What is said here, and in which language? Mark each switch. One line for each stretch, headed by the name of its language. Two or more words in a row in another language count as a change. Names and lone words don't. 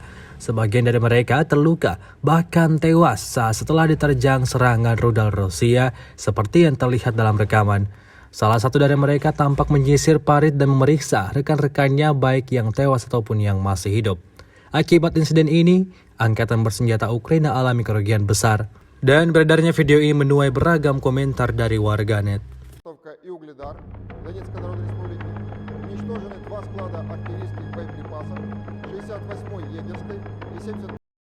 Indonesian: Sebagian dari mereka terluka, bahkan tewas saat setelah diterjang serangan rudal Rusia seperti yang terlihat dalam rekaman. Salah satu dari mereka tampak menyisir parit dan memeriksa rekan-rekannya baik yang tewas ataupun yang masih hidup. Akibat insiden ini, angkatan bersenjata Ukraina alami kerugian besar. Dan beredarnya video ini menuai beragam komentar dari warganet.
Russian: И Угледар Донецкой Народной Республики. Уничтожены 2 склада артиллерийских боеприпасов 68-й егерской и